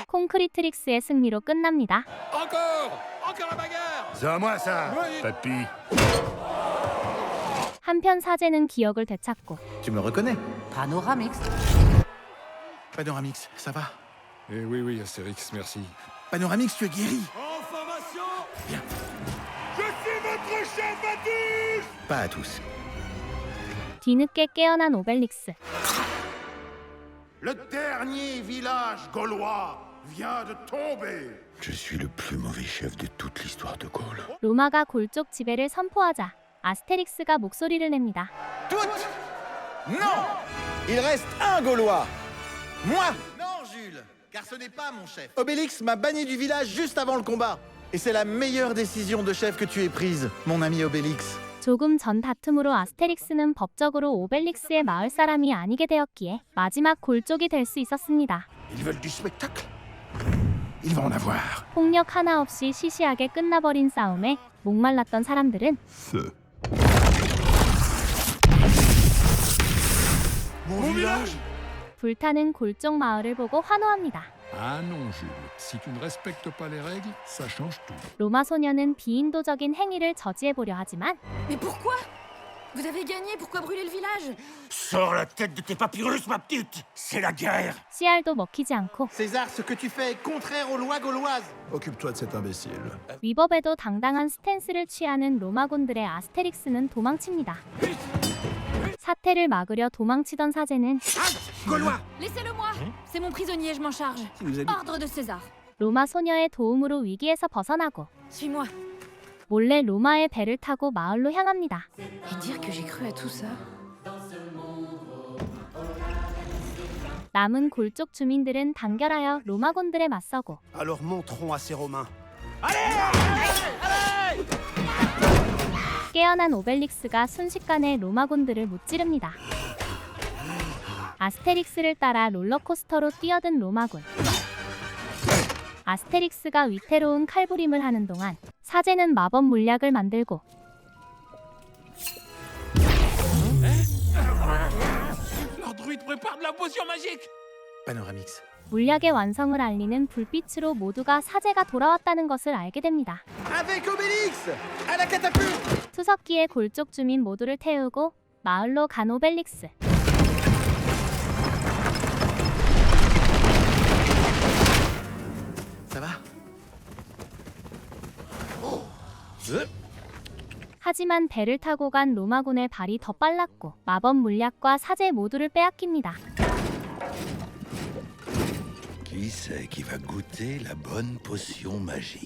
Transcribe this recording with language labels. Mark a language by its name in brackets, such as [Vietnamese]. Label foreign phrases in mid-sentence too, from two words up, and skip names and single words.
[Korean] 콘크리트릭스의 승리로 끝납니다. [French] Encore la bagarre. C'est à moi ça, papy. [Korean] 한편 사제는 기억을 되찾고 [French] Tu me reconnais? Panoramix. Panoramix, ça va? Eh oui, Astérix, merci. Panoramix, tu es guéri. En formation. Bien. Je suis votre chef à tous. Pas à tous. [Korean] 뒤늦게 깨어난 오벨릭스. [French] Le dernier village gaulois vient de tomber. Je suis le plus mauvais chef de toute l'histoire de Gaule. [Korean] 로마가 골 쪽 지배를 선포하자 아스테릭스가 목소리를 냅니다. [French] Toutes Non. Il reste un Gaulois. Moi. Non, Jules, car ce n'est pas mon chef. Obélix m'a banni du village juste avant le combat. Et c'est la meilleure décision de chef que tu aies prise, mon ami Obélix. [Korean] 조금 전 다툼으로 아스테릭스는 법적으로 오벨릭스의 마을 사람이 아니게 되었기에 마지막 골쪽이 될 수 있었습니다. [French] Ils veulent du spectacle. Ils vont en avoir. [Korean] 폭력 하나 없이 시시하게 끝나버린 싸움에 목말랐던 사람들은 [French] Feu. Mon village. [Korean] 불타는 골쪽 마을을 보고 환호합니다. [French] Ah non, Jules. Si tu ne respectes pas les règles, ça change tout. [Korean] 로마 소녀는 비인도적인 행위를 저지해보려 하지만 [French] Mais pourquoi? Vous avez gagné, pourquoi brûler le village? Sors la tête de tes papyrus, ma petite. C'est la guerre. [Korean] 씨알도 먹히지 않고 [French] César, ce que tu fais est contraire aux lois gauloises. Occupe-toi de cet imbécile. [Korean] 위법에도 당당한 스탠스를 취하는 로마군들의 아스테릭스는 도망칩니다. 사태를 막으려 도망치던 사제는 [French] Gaulois. Laissez-le-moi. C'est mon prisonnier, je m'en charge. Ordre de César. [Korean] 로마 소녀의 도움으로 위기에서 벗어나고 [French] Suis-moi. [Korean] 몰래 로마의 배를 타고 마을로 향합니다. [French] Et dire que j'ai cru à tout ça? [Korean] 남은 골쪽 주민들은 단결하여 로마군들에 맞서고 [French] Alors montrons à ces Romains. [Korean] 깨어난 오벨릭스가 순식간에 로마군들을 무찌릅니다. 아스테릭스를 따라 롤러코스터로 뛰어든 로마군. 아스테릭스가 위태로운 칼부림을 하는 동안 사제는 마법 물약을 만들고 [French] Leur druide prépare de la potion magique. Panoramix. [Korean] 물약의 완성을 알리는 불빛으로 모두가 사제가 돌아왔다는 것을 알게 됩니다. [French] Avec Obélix. À la catapulte. [Korean] 투석기의 골쪽 주민 모두를 태우고 마을로 간 오벨릭스. [French] Ça va? [Korean] 하지만 배를 타고 간 로마군의 발이 더 빨랐고 마법 물약과 사제 모두를 빼앗깁니다. [French] Qui c'est qui va goûter la bonne potion magique?